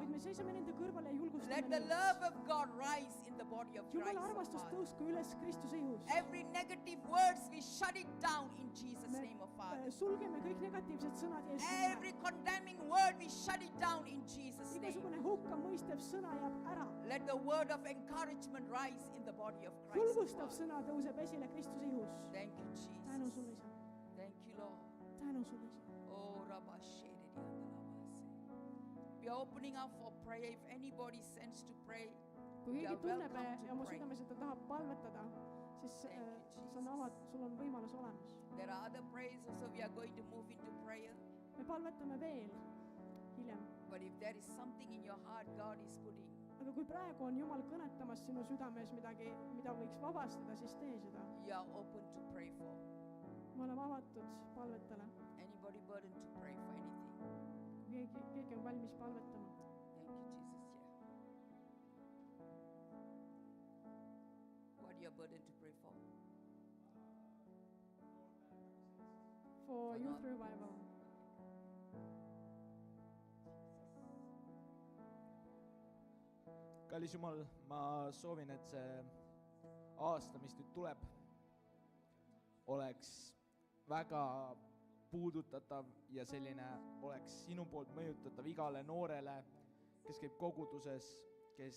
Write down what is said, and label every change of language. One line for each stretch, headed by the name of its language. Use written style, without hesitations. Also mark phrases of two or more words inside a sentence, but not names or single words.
Estonian: vaid me seisame nende kõrval ja julgustame
English: Let the
Estonian: neid.
English: love of God rise in the body of Christ,
Estonian: Jumala
English: oh
Estonian: armastus
English: Father.
Estonian: tõusku üles Kristuse ihus.
English: Every negative words, we shut it down in Jesus'
Estonian: Me
English: name, oh Father.
Estonian: sulgeme kõik negatiivsed sõnad Jeesuse
English: Every
Estonian: nimel.
English: condemning word, we shut it down in Jesus' name.
Estonian: Igasugune hukkamõistev sõna jääb ära.
English: Let the word of encouragement rise in the body of Christ, oh
Estonian: Julgustav
English: God.
Estonian: sõna tõuseb esile Kristuse ihus.
English: Thank you,
Estonian: Tänu
English: Jesus.
Estonian: sulle, Isa.
English: Thank you, Lord.
Estonian: Tänu sulle, Isa. Oh, Rabashedi Andalabase.
English: We are opening up for prayer. If anybody sends to pray,
Estonian: Kui
English: you are
Estonian: keegi tunneb
English: welcome
Estonian: ja
English: to
Estonian: oma
English: pray.
Estonian: südames, et ta tahab palvetada, siis
English: Thank you,
Estonian: sa avad, sul on võimalus olemas.
English: There are other prayers also. We are going to move into prayer.
Estonian: Me palvetame veel hiljem.
English: But if there is something in your heart God is putting,
Estonian: Aga kui praegu on Jumal kõnetamas sinu südames midagi, mida võiks vabastada, siis tee seda.
English: you are open to pray for.
Estonian: Me oleme avatud palvetele.
English: Anybody burdened to pray for anything?
Estonian: Keegi on valmis palvetama.
English: Thank you, Jesus. Yeah. What are you burdened to pray for? For For youth not- revival.
Estonian: kallis Jumal, ma soovin, et see aasta, mis nüüd tuleb, oleks väga puudutatav ja selline oleks sinu poolt mõjutatav igale noorele, kes käib koguduses, kes